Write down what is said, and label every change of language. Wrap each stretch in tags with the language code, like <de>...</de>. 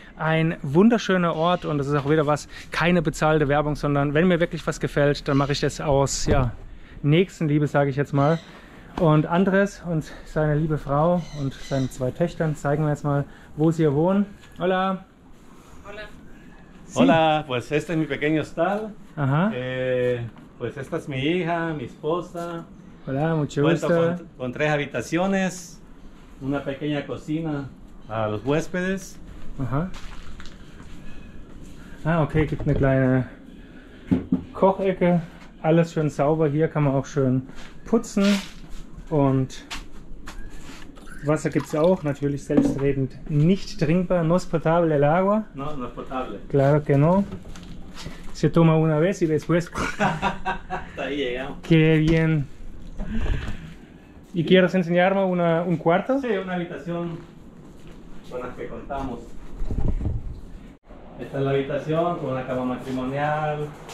<de>Ein wunderschöner Ort und das ist auch wieder was, keine bezahlte Werbung, sondern wenn mir wirklich was gefällt, dann mache ich das aus Nächstenliebe, sage ich jetzt mal. Und Andrés und seine liebe Frau und seine zwei Töchtern zeigen wir jetzt mal, wo sie hier wohnen.</de> <es>Hola. Hola. Sí. Hola, pues este es mi pequeño hostal. Ajá. Pues esta es mi hija, mi esposa. Hola, mucho Cuento gusto. con 3 habitaciones, una pequeña cocina a los huéspedes. Aha.</es> <de>Ah, okay, gibt eine kleine Kochecke. Alles schön sauber. Hier kann man auch schön putzen. Und Wasser gibt es auch. Natürlich selbstredend nicht trinkbar.</de> <es>No es potable el agua. No, no es potable. Claro que no. Se toma una vez y después. Hasta ahí llegamos. Qué bien. ¿Y quieres enseñarme un cuarto? Sí, una habitación con las que contamos. Esta es la habitación con una cama matrimonial,</es>